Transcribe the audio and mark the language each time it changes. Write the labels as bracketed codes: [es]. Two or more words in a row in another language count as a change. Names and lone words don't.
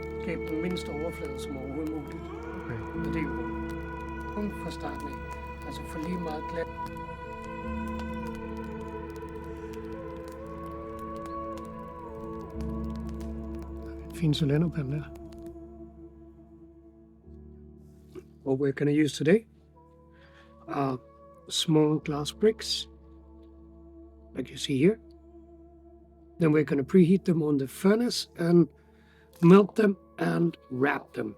[da] skabe den mindste overflade, som overhovedet muligt. Okay. Og det er jo kun fra starten af. Altså for lige meget glat. En fin cylinderpande der. [en] What we're going to use today are small glass bricks, like you see here. Then we're going to preheat them on the furnace and melt them and wrap them.